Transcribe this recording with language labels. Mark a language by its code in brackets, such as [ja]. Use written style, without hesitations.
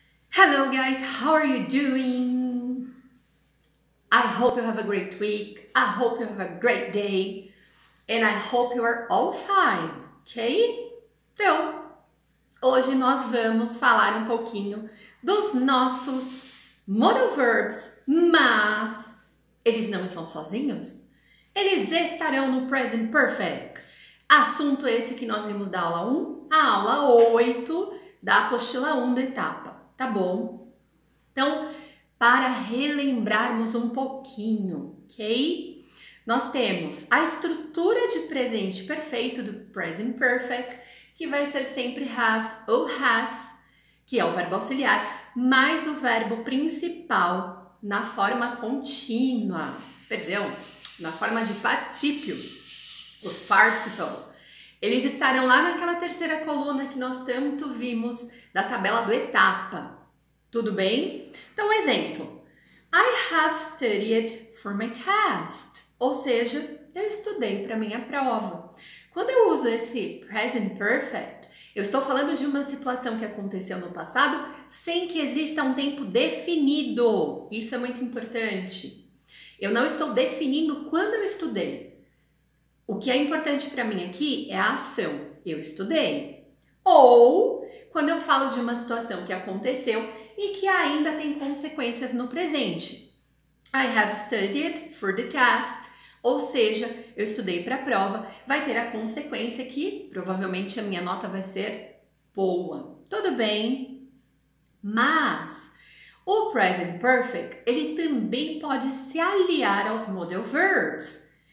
[en] Hello guys, how are you doing? I hope you have a great week. I hope you have a great day. And I hope you are all fine, ok? [pt] Então, hoje nós vamos falar um pouquinho dos nossos modal verbs, mas eles não estão sozinhos. Eles estarão no present perfect. Assunto esse que nós vimos da aula 1 a aula 8 da apostila 1 da etapa. Tá bom? Então, para relembrarmos um pouquinho, ok? Nós temos a estrutura de presente perfeito do present perfect, que vai ser sempre have ou has, que é o verbo auxiliar, mais o verbo principal na forma contínua, perdão, na forma de particípio, os participle. Eles estarão lá naquela terceira coluna que nós tanto vimos da tabela do etapa. Tudo bem? Então, exemplo. [en] I have studied for my test. [pt] Ou seja, eu estudei para minha prova. Quando eu uso esse present perfect, eu estou falando de uma situação que aconteceu no passado sem que exista um tempo definido. Isso é muito importante. Eu não estou definindo quando eu estudei. O que é importante para mim aqui é a ação. Eu estudei. Ou quando eu falo de uma situação que aconteceu e que ainda tem consequências no presente. [en] I have studied for the test. [pt] Ou seja, eu estudei para a prova. Vai ter a consequência que provavelmente a minha nota vai ser boa. Tudo bem? Mas o present perfect, ele também pode se aliar aos modal verbs.